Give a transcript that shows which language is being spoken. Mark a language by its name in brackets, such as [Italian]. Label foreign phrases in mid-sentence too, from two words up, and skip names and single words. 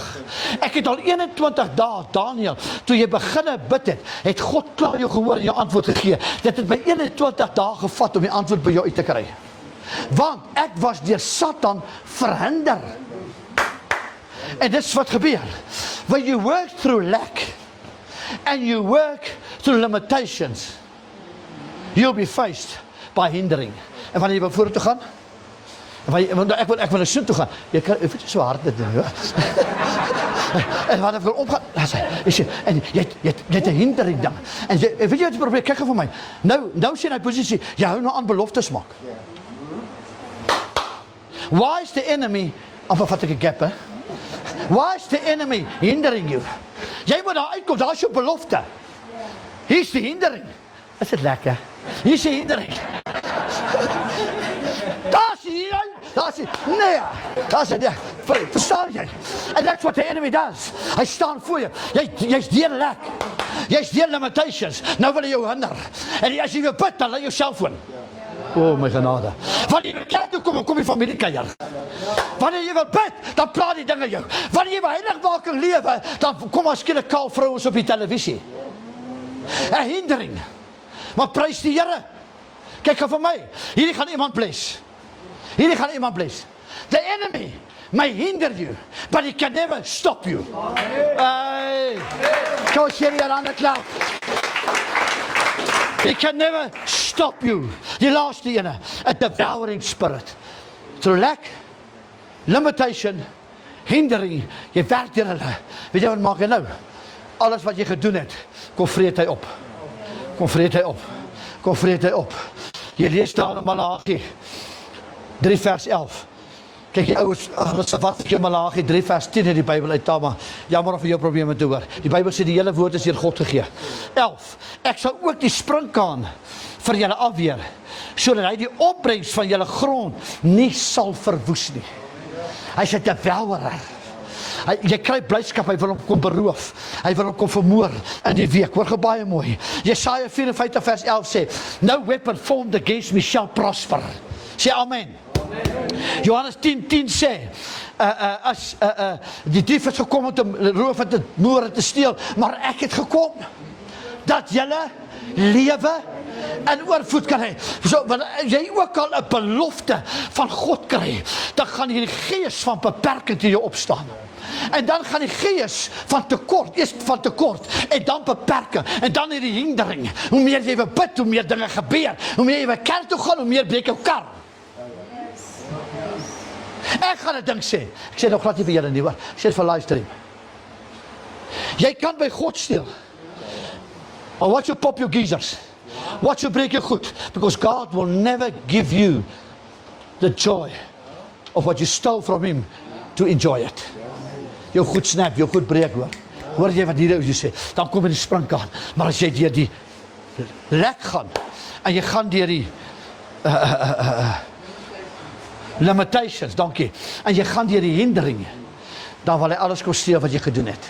[Afrikaans] Ek het al 21 dae, Daniel, toe jy beginne bid het God klaar jou gehoor en jou antwoord gegee. Dit het my 21 dae gevat om die antwoord by jou uit te kry. Want ek was deur Satan verhinder. En dis wat gebeur. [English] When you work through lack, and you work through limitations, you'll be faced by hindering. [Afrikaans] En wanneer jy wil vorentoe gaan, ek wil na soen toe gaan, jy kan, weet jy so hard dit doen, en wanneer ek wil opgaan, en jy het 'n hindering dan, en weet jy wat die probleem, kyk vir my, nou sien hy posisie, jy hou nou aan beloftes maak. [English] Why is the enemy, [Afrikaans] vat ek 'n gap, hè? [English] Why is the enemy hindering you? [Afrikaans] Jy moet daar uitkom, daar is jou belofte. Hier is die hindering. Is dit lekker? Hier is die hindering. Daar is die hindering. Daar is die, verstaan jy? [English] And that's what the enemy does. [Afrikaans] Hy staan voor jou. Jy's deur lek. Jy's deur limitations. Nou wil hy jou hinder. En as jy wil bid, dan laat jou selfoon. O my genade. Wanneer jy kerk toe kom jy familie kuier. Wanneer jy wil bid, dan praat die dinge jou. Wanneer jy by heiligmaking lewe, dan kom as skielik kaal vrouens op die televisie. 'n hindering. Maar prys die Here. Kyk gou vir my. Hierdie gaan iemand bless. [English] The enemy may hinder you, but he can never stop you. [Afrikaans] Hey. Kom hier aan die klank. [English] He can never stop you. [Afrikaans] Die laaste ene, [English] a devouring spirit. Through lack, limitation, hindering, [Afrikaans] jy werk deur hulle. Weet jy wat maak hy nou? Alles wat jy gedoen het, kom vreet hy op. Jy lees daar in Malagi 3 vers 11. Kyk, die ouers, wat ek jou Malagi 3 vers 10 in die Bybel uit, maar jammer of vir jou probleme te hoor. Die Bybel sê die hele woord is deur God gegee. 11. Ek sal ook die springkaan vir julle afweer, sodat hy die opbrengs van julle grond nie sal verwoes nie. Hy sê 'n devourer. Jy kry blydskap, hy wil hom kom beroof. Hy wil hom kom vermoor in die week. Hoor baie mooi. Jesaja 54 vers 11 sê, [English] no weapon formed against me shall prosper. [Afrikaans] Sê amen. Johannes 10:10 sê, as die dief het gekom om te roof en te moor en te steel, maar ek het gekom dat julle lewe en oorvloed kan hê. So, wanneer jy ook al 'n belofte van God kry, dan gaan hierdie gees van beperking teen jou opstaan. En dan gaan die gees van tekort, eers van tekort, en dan beperking, en dan hierdie hindering. Hoe meer jy wil bid, hoe meer dinge gebeur. Hoe meer jy wil kerk toe gaan, hoe meer breek jou kar. Ek gaan 'n ding sê. Ek sê nog glad nie vir julle nie, hoor. Ek sê dit vir livestream. Jy kan by God steel. [English] Or watch you pop your geezers. Watch you break your goed. Because God will never give you the joy of what you stole from him to enjoy it. [Afrikaans] Jou goed snap, jou goed breek, hoor. Hoor jy wat hier sê? Dan kom jy die springkaan. Maar as jy deur die lek gaan, en jy gaan deur die limitations, dankie, en jy gaan deur die hindering, dan wil hy alles kom steel wat jy gedoen het.